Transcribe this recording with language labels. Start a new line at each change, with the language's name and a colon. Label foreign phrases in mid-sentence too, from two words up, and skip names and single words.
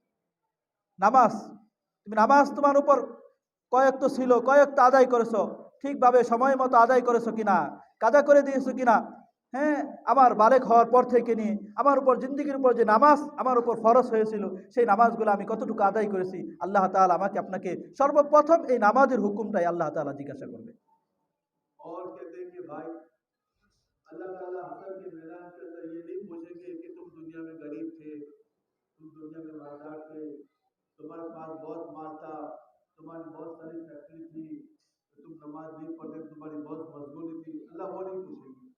Bangla: নামাজ তোমার উপর কয়েকটা ছিল, কয়েকটা আদায় করেছো, ঠিকভাবে সময় মতো আদায় করেছো কিনা, কাজা করে দিয়েছো কিনা। হ্যাঁ, আমার বালেগ হওয়ার পর থেকে নিয়ে আমার উপর জিন্দেগির উপর যে নামাজ আমার উপর ফরজ হয়েছিল, সেই নামাজগুলো আমি কতটুকু আদায় করেছি, আল্লাহ তাআলা আমাকে আপনাকে সর্বপ্রথম এই নামাজের হুকুমটাই আল্লাহ তাআলা জিজ্ঞাসা করবে।
Urdu: اور کہتے ہیں کہ بھائی اللہ تعالیٰ حشر کے میدان کے اندر یہ نہیں پوچھیں گے کہ تم دنیا میں غریب تھے، تم دنیا میں مالدار تھے، تمہارے پاس بہت مال تھا، تمہاری بہت ساری فیکٹری تھی، تم نماز نہیں پڑھتے، تمہاری بہت مشغولی تھی، اللہ وہ نہیں پوچھیں گے۔